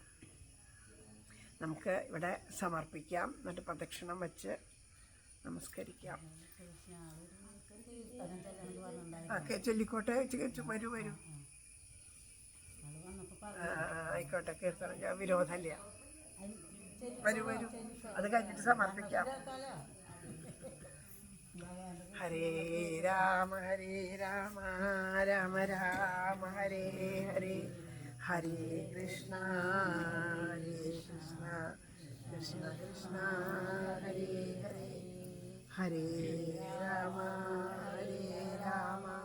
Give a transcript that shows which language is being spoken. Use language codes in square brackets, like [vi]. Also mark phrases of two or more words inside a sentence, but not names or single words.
[ml] നമുക്ക് ഇവിടെ സമർപ്പിക്കാം, എന്നിട്ട് പ്രദക്ഷിണം വെച്ച് നമസ്കരിക്കാം. ചൊല്ലിക്കോട്ടെ, വരൂ ആയിക്കോട്ടെ. കീർത്തനം വിരോധമില്ല. വരൂ അത് കഴിഞ്ഞിട്ട് സമർപ്പിക്കാം. [sa] ഹരേ രാമ രാമ രാമ ഹരേ ഹരേ, ഹരേ കൃഷ്ണ കൃഷ്ണ കൃഷ്ണ ഹരേ ഹരേ ഹരേ രാമ രാമ